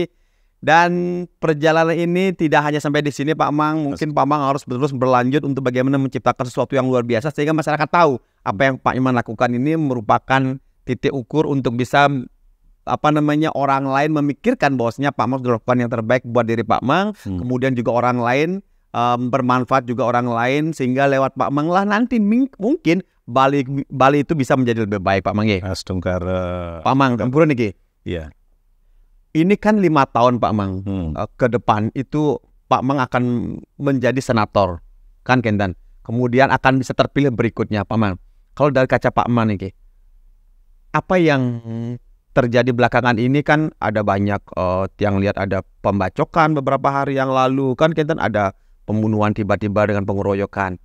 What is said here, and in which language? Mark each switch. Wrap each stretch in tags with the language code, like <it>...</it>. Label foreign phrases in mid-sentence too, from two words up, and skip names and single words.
<id>Dan perjalanan ini tidak hanya sampai di sini Pak Mang, mungkin Pak Mang harus terus berlanjut untuk bagaimana menciptakan sesuatu yang luar biasa sehingga masyarakat tahu apa yang Pak Iman lakukan ini merupakan titik ukur untuk bisa orang lain memikirkan bahwasanya Pak Mang sudah lakukan yang terbaik buat diri Pak Mang, kemudian juga orang lain bermanfaat juga orang lain sehingga lewat Pak Mang lah nanti mungkin Bali itu bisa menjadi lebih baik Pak Mang ya. Astungkara. Pak Mang, ampun nih. Iya. Ini kan 5 tahun Pak Mang ke depan itu Pak Mang akan menjadi senator kan Kendan. Kemudian akan bisa terpilih berikutnya Pak Mang. Kalau dari kaca Pak Mang nih, apa yang terjadi belakangan ini kan ada banyak yang lihat ada pembacokan beberapa hari yang lalu kan Kendan, ada pembunuhan tiba-tiba dengan pengeroyokan.</id>